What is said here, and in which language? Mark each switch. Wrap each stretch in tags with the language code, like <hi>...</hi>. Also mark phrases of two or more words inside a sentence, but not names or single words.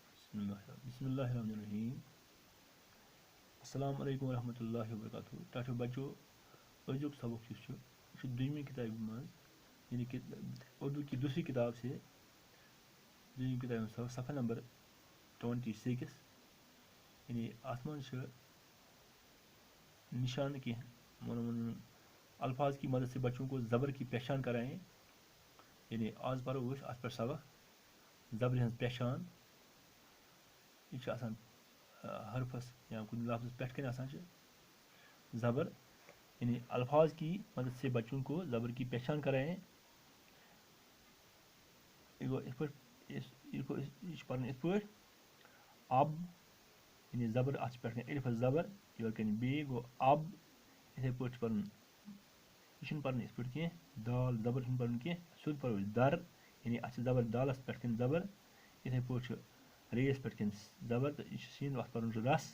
<ar>بسم اللہ الرحمن الرحیم. السلام علیکم ورحمۃ اللہ وبرکاتہ.</ar> <ks>ٹاٹو بچو أزیُک سبق یُس چھُ یہِ چھُ دوٚیمہِ کِتابہِ منٛز</ks> <ur>یعنی کہ اردو کی دوسری کتاب سے</ur> <ks>دوٚیِم کتابہِ ہُنٛد سبق صفحہ نمبر 26 یعنی اَتھ منٛز چھِ نشان کینٛہہ</ks> <ur>الفاظ کی مدد سے بچوں کو زبر کی پہچان کرائیں.</ur> <ks>یعنی آز پرو أسۍ اَتھ پٮ۪ٹھ سبق زبرِ ہٕنٛز پہچان. یہ چھِ آسان حرفس یا کُنہِ لفظس پٮ۪ٹھ کَنۍ آسان چھِ زبر.</ks> <ur>یعنی الفاظ کی مدد سے بچوں کو زبر کی پہچان کرائیں.</ur> <ks>یہ گوٚو یِتھ پٲٹھۍ یہِ چھِ پَرُن یِتھ پٲٹھۍ اب یعنی زبر اَتھ چھِ پٮ۪ٹھ کَنۍ الفس زبر یورٕ کَنۍ بیٚیہِ گوٚو اب. یِتھَے پٲٹھۍ چھِ پَرُن یہِ چھُنہٕ پَرُن یِتھ پٲٹھۍ کینٛہہ دال زبر چھُنہٕ پَرُن کینٛہہ سیوٚد پَرو أسۍ در. یعنی اَتھ چھِ زبر دالَس پٮ۪ٹھ کَنۍ زبر. یِتھَے پٲٹھۍ چھُ ریٚیَس پٮ۪ٹھ کَنۍ زبر تہٕ یہِ چھُ سیٖن اَتھ پَرُن چھُ رس.</ks>